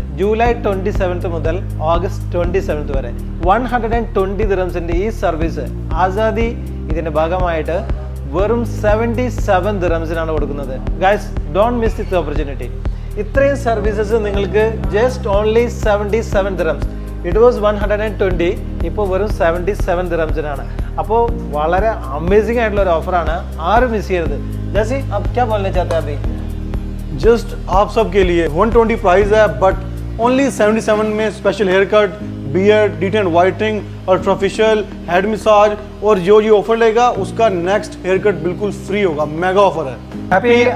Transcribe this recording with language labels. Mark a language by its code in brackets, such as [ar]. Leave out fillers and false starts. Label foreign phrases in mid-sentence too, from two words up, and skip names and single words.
[ml] ജൂലൈ 27 മുതൽ ഓഗസ്റ്റ് 27 വരെ 120 ദിറംസിൻ്റെ ഈ സർവീസ് ആസാദി ഇതിൻ്റെ ഭാഗമായിട്ട് വെറും 77 ദിറംസിനാണ് കൊടുക്കുന്നത്. [en] Guys, don't miss this opportunity. [ml] ഇത്രയും സർവീസസ് നിങ്ങൾക്ക് [en] just only [ml] 77 ദിറംസ്. [en] it was [ml] 120, ഇപ്പോൾ വെറും 77 ദിറംസിനാണ്. അപ്പോൾ വളരെ അമേസിംഗ് ആയിട്ടുള്ള ഒരു ഓഫറാണ്. ആരും മിസ് ചെയ്യരുത്. [hi] ജैसे अब क्या बोलना चाहते हैं अभी? जस्ट आप सब के लिए 120 प्राइस है, [en] but only [hi] 77 में [en] special hair cut, beard, detan whitening, ultrafacial, head massage [hi] और जो ये ऑफर लेगा उसका [en] next hair cut [hi] बिल्कुल फ्री होगा. [en] mega offer [hi] है.